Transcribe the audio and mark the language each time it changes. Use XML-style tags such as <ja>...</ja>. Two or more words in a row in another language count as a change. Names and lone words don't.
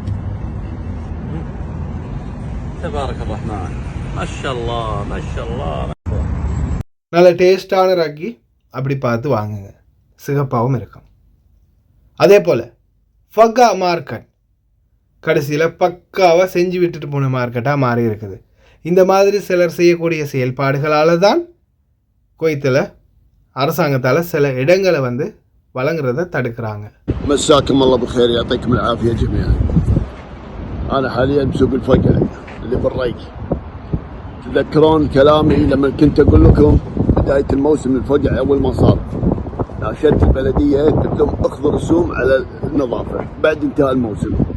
<ar>تبارك الرحمن، ما شاء الله ما شاء الله.</ar> <ta>நல்ல டேஸ்டான ராகி அப்படி பார்த்து வாங்குங்க, சிகப்பாகவும் இருக்கும். அதே போல் ஃபக்கா மார்க்கெட் கடைசியில் பக்காவாக செஞ்சு விட்டுட்டு போன மார்க்கெட்டாக மாறி இருக்குது. இந்த மாதிரி சிலர் செய்யக்கூடிய செயல்பாடுகளால் தான் குவைத்தில் அரசாங்கத்தால் சில இடங்களை வந்து வழங்குறத தடுக்கிறாங்க.</ta> <ar>مساكم الله بالخير يعطيكم العافية جميعا. أنا حاليا بسوق الفقع اللي بالريق. تذكرون كلامي لما كنت أقول لكم بداية الموسم الفقع أول ما صار ناشدت البلدية قلت لهم اخذوا رسوم على النظافة بعد انتهاء الموسم.</ar>